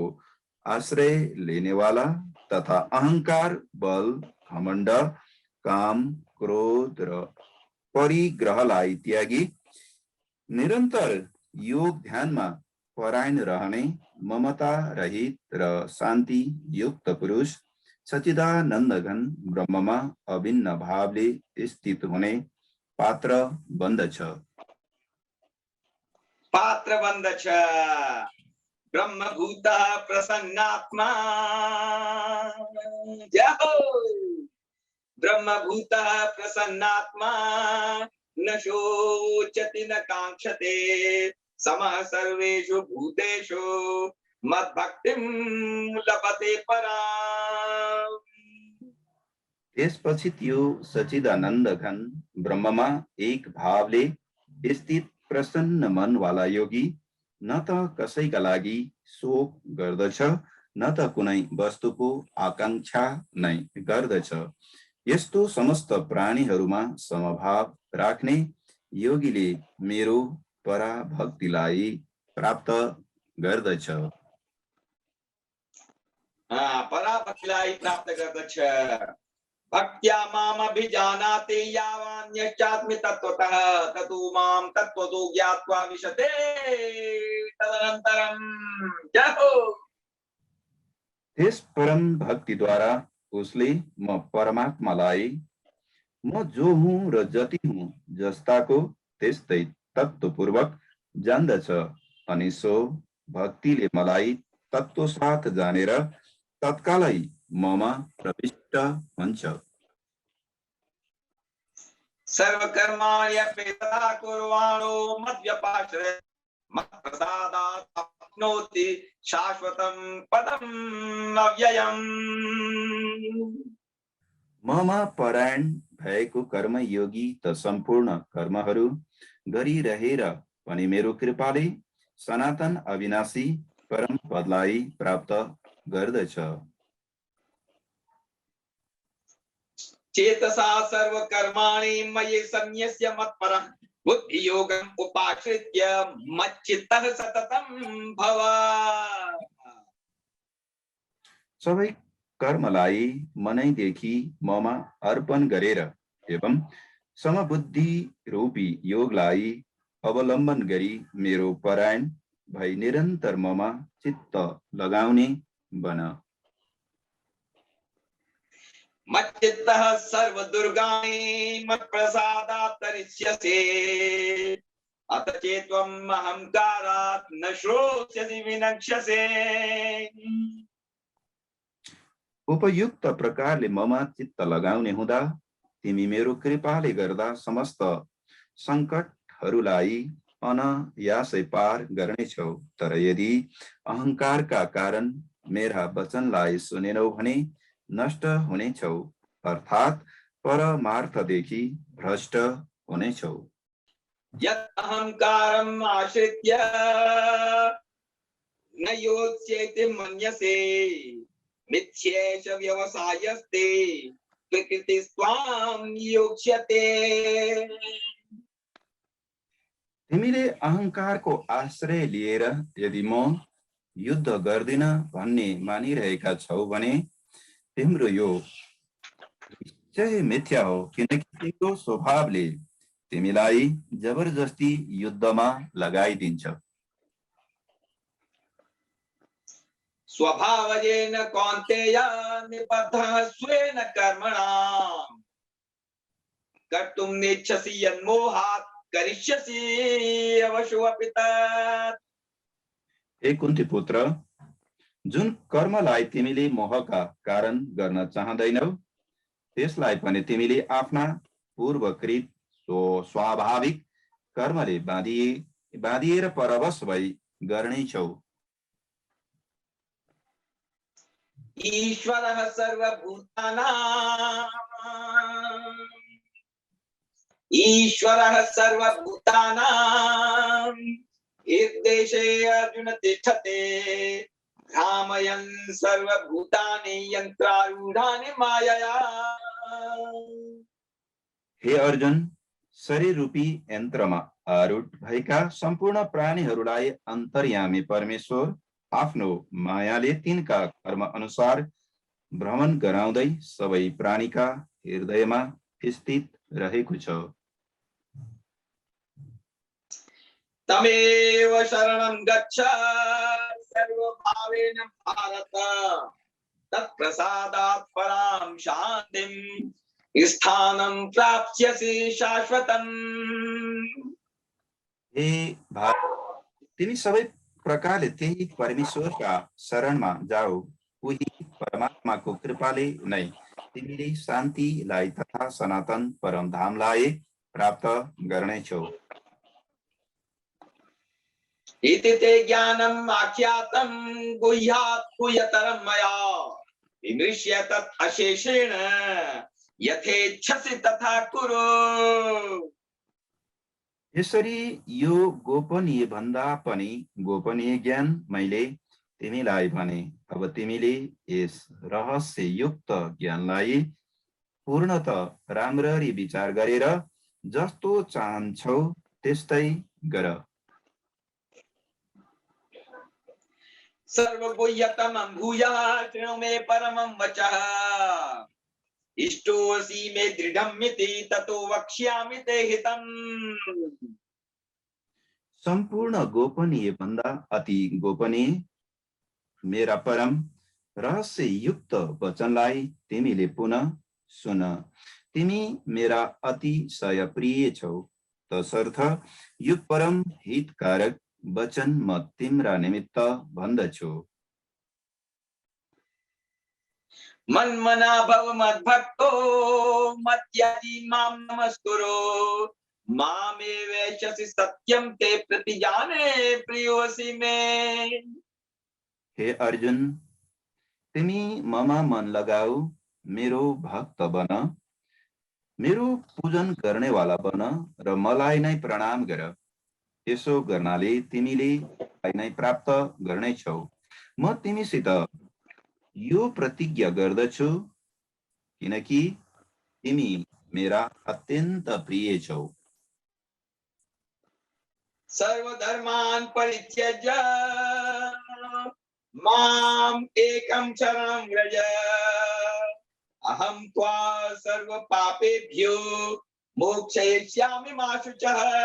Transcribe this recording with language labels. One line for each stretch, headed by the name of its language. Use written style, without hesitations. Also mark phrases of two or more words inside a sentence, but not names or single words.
Nepali: आश्रय लेनेवाला तथा अहंकार, बल, घमण्ड, काम, क्रोध र परिग्रहलाई त्यागी निरन्तर योग ध्यानमा परायण रहने ममता रहित र शान्ति युक्त पुरुष सच्चिदानन्द घन ब्रह्ममा अभिन्न भावले स्थित हुने पात्र बन्दछ। पात्र बन्दछ।
Sanskrit: ब्रह्मभूत प्रसन्नात्मा
Nepali: जय हो।
Sanskrit: ब्रह्मभूत प्रसन्नात्मा न शोचति न कांक्षते समः सर्वेषु भूतेषु मद्भक्तिं लभते पराम्।
Nepali: त्यसपछि त्यो सच्चिदानन्द घन ब्रह्ममा एक भावले स्थित प्रसन्न मन वाला योगी न त कसैका लागि शोक गर्दछ न त कुनै वस्तुको आकांक्षा नै गर्दछ। यस्तो समस्त प्राणीहरूमा समभाव राख्ने योगीले मेरो पराभक्तिलाई प्राप्त गर्दछ। पराभक्तिलाई प्राप्त गर्दछ।
Sanskrit: भक्त्या माम अभिजानाति यावान्यश्चास्मि तत्त्वतः ततो माम तत्त्वतो ज्ञात्वा विशते तदनन्तरम।
Nepali: जय हो। त्यस परम भक्ति द्वारा उसले म परमात्मालाई म जो हुँ र जति हुँ जस्ताको त्यस्तै तत्त्वपूर्वक जान्दछ अनि सो भक्तिले मलाई तत्त्वसाथ जानेर तत्कालै ममा प्रविष्ट हुन्छ।
Sanskrit: सर्वकर्माण्यप्येतदा कुर्वाणो मद्व्यपाश्रय मत्प्रसादात् आप्नोति शाश्वतं पदम् अव्ययम्।
Nepali: ममा परायण भएको कर्मयोगी त सम्पूर्ण कर्महरू गरिरहेर पनि मेरो कृपाले सनातन अविनाशी परम पदलाई प्राप्त गर्दछ।
Sanskrit: चेतसा सर्वकर्माणि मयि संन्यस्य मत्परः बुद्धियोगम् उपाश्रित्य मच्चित्तः सततं भव।
Nepali: सबै कर्मलाई मनैदेखि ममा अर्पण गरेर एवं समबुद्धि रूपी योगलाई अवलम्बन गरी मेरो परायण भई निरन्तर ममा चित्त लगाउने बन।
Sanskrit: मच्चित्तः सर्वदुर्गाणि मत्प्रसादात् तरिष्यसे अत चेत्त्वम् अहंकारात् न श्रोष्यसि विनक्ष्यसे।
Nepali: उपयुक्त प्रकारले ममा चित्त लगाउने हुँदा तिमी मेरो कृपाले गर्दा समस्त संकटहरूलाई अनायासै पार गर्नेछौ। तर यदि अहंकारका कारण मेरा वचनलाई सुनेनौ भने नष्ट हुनेछौ अर्थात् परमार्थदेखि भ्रष्ट हुनेछौ।
Sanskrit: यत् अहंकारम् आश्रित्य न योत्स्येति मन्यसे मिथ्येष व्यवसायस्ते प्रकृतिस्त्वां योक्ष्यते।
Nepali: तिमीले अहंकारको आश्रय लिएर यदि म युद्ध गर्दिन भन्ने मानिरहेका छौ भने तिम्रो यो निश्चय मिथ्या हो, किनकि तिम्रो स्वभावले तिमीलाई जबरजस्ती युद्धमा लगाइदिन्छ।
Sanskrit: स्वभावजेन कौन्तेय निबद्धः स्वेन कर्मणा कर्तुं नेच्छसि यन्मोहात् करिष्यसि अवशो अपि तत्।
Nepali: हे कुन्ती पुत्र, जुन कर्मलाई तिमीले मोहका कारण गर्न चाहदैनौ त्यसलाई पनि तिमीले आफ्ना पूर्वकृत स्वाभाविक कर्मले बाँधिएर परवश भई गर्नेछौ।
Sanskrit: ईश्वरः सर्वभूतानां हृद्देशे अर्जुन तिष्ठते भ्रामयन् सर्वभूतानि यन्त्रारूढानि मायया।
Nepali: हे अर्जुन, शरीर रूपी यन्त्रमा आरूढ भएका सम्पूर्ण प्राणीहरूलाई अन्तर्यामी परमेश्वर आफ्नो मायाले तिनका कर्म अनुसार भ्रमण गराउँदै सबै प्राणीका हृदयमा स्थित रहेको छ।
Sanskrit: तमेव शरणं गच्छ सर्वभावेन भारत तत्प्रसादात् परां शान्तिं स्थानं प्राप्स्यसि शाश्वतम्।
Nepali: हे भारत, तिमी सबै प्रकारले त्यही परमेश्वरका शरणमा जाऊ। उही परमात्माको कृपाले नै तिमीले शान्तिलाई तथा सनातन परमधामलाई प्राप्त गर्नेछौ।
Sanskrit: इति ते ज्ञानम् आख्यातं गुह्यात् गुह्यतरं मया विमृश्य तत् अशेषेण यथेच्छसि तथा कुरु।
Nepali: यसरी यो गोपनीय भन्दा पनि गोपनीय ज्ञान मैले तिमीलाई भने। अब तिमीले यस रहस्ययुक्त ज्ञानलाई पूर्णतः राम्ररी विचार गरेर जस्तो चाहन्छौ त्यस्तै गर।
Sanskrit: सर्वगुह्यतमं भूयः शृणु मे परमं वचः इष्टोऽसि मे दृढमिति ततो वक्ष्यामि ते हितम्।
Nepali: संपूर्ण गोपनीय भन्दा अति गोपनीय मेरा परम रहस्य युक्त वचनलाई तिमीले पुनः सुन। तिमी मेरा अतिशय प्रिय छौ, तसर्थ यो परम हितकारक वचन म तिम्रा निमित्त भन्दछु।
Sanskrit: मन्मना भव मद्भक्तो मद्याजी मां नमस्कुरु मामे वैश्यसि सत्यम ते प्रतिजाने प्रियोऽसि मे।
Nepali: हे अर्जुन, तिमी ममा मन लगाऊ, मेरो भक्त बन, मेरो पूजन गर्नेवाला बन र मलाई नै प्रणाम गर। यसो गर्नाले तिमीले नै प्राप्त गर्नेछौ। म तिमीसित यो प्रतिज्ञा गर्दछु किनकि तिमी मेरा अत्यन्त प्रिय छौ।
Sanskrit: सर्वधर्मान् परित्यज्य माम् एकं शरणं व्रज अहं त्वा सर्व पापेभ्यो मोक्षयिष्यामि मा शुचः।